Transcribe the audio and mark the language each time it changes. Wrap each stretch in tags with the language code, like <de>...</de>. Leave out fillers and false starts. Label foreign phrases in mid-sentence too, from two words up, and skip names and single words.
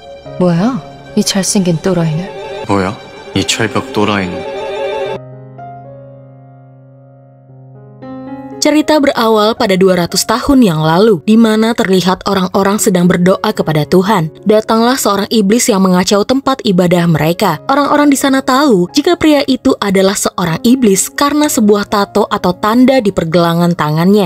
<ko>뭐야? 이 잘생긴 또라이는. 뭐야? 이 철벽 또라이는.</ko> <id>Cerita berawal pada 200 tahun yang lalu, di mana terlihat orang-orang sedang berdoa kepada Tuhan. Datanglah seorang iblis yang mengacau tempat ibadah mereka. Orang-orang di sana tahu jika pria itu adalah seorang iblis karena sebuah tato atau tanda di pergelangan tangannya.</id>